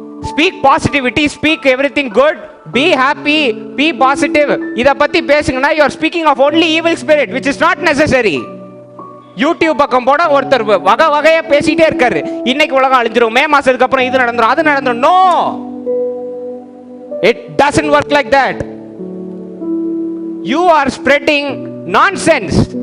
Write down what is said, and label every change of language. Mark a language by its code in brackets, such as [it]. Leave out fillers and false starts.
[en] Speak positivity, speak everything good, be happy, be positive. [ta] இத பத்தி பேசுங்கன்னா [en] you are speaking of only evil spirit, which is not necessary. [ta] YouTube பக்கம் போட ஒருத்தர் வகை வகையா பேசிட்டே இருக்காரு. இன்னைக்கு உலகம் அழிஞ்சிரும், மே மாசத்துக்கு அப்புறம் இது நடந்துரும், அது நடந்துரும். [en] No, it doesn't work like that. You are spreading nonsense.